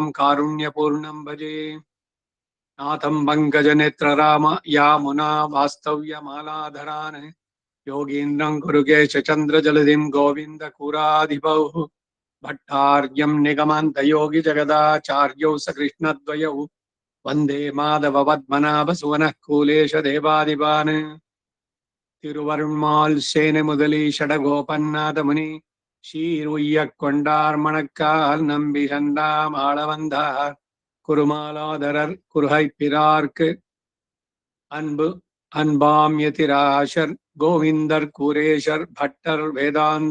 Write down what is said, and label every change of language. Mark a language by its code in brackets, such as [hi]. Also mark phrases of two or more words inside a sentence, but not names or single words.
[sa] कारुण्यपूर्णं भजे नाथं पङ्कजनेत्रराम यामुना वास्तव्यमालाधरान् योगीन्द्रं कुरुकेशचन्द्रजलधिं गोविन्दकुराधिपौ भट्टार्यं निगमान्तयोगिजगदाचार्यौ सकृष्णद्वयौ वन्दे माधवपद्मनाभसुवनः कूलेशदेवादिपान् [ta] திருவருண்மால் சேனை முதலி ஷடகோபன்னாதமுனி ஷீருய்யக் கொண்டார் மணக்கால் நம்பி கண்டாம் ஆளவந்தார் குருமாலாதரர் குருகைப்பிரார்க்கு அன்பு அன்பாம் யதிராசர் கோவிந்தர் கூரேஷர் பட்டர் வேதாந்த